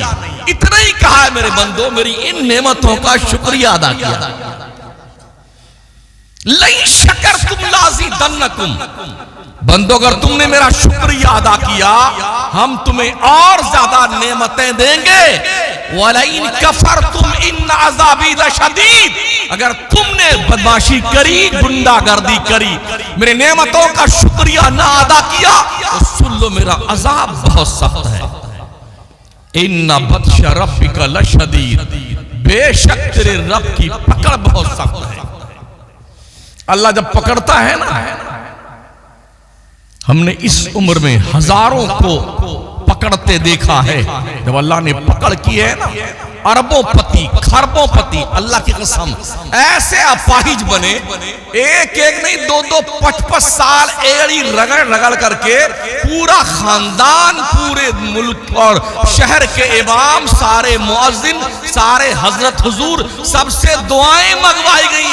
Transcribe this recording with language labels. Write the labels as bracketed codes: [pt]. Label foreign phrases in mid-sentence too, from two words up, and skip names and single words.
[hi] इतना ही कहा है मेरे बंदो मेरी इन नेमतों का शुक्रिया अदा किया। [ar] لئن شكرتم لأزيدنكم, [hi] बंदो अगर तुमने मेरा शुक्रिया अदा किया हम तुम्हें और ज्यादा नेमतें देंगे। [ar] ولئن كفرتم إن عذابي لشديد, [hi] अगर तुमने बदमाशी करी, गुंडागर्दी करी, मेरे नेमतों का शुक्रिया ना अदा किया तो सुन लो मेरा अजाब बहुत सख्त है। [ar] إن بطش ربك لشديد, [hi] बेशक तेरे रब की पकड़ बहुत सख्त है। अल्लाह जब पकड़ता है ना, हमने इस उम्र में हजारों को पकड़ते देखा है। जब अल्लाह ने पकड़ की है ना, अरबों पति खरबों पति, अल्लाह की कसम ऐसे अपाहिज बने, एक एक नहीं 2-2 5-5 साल एड़ी रगड़ रगड़ करके पूरा खानदान, पूरे मुल्क और शहर के इमाम, सारे मुअज्जिन, सारे हजरत हुजूर, सबसे दुआएं मंगवाई गई।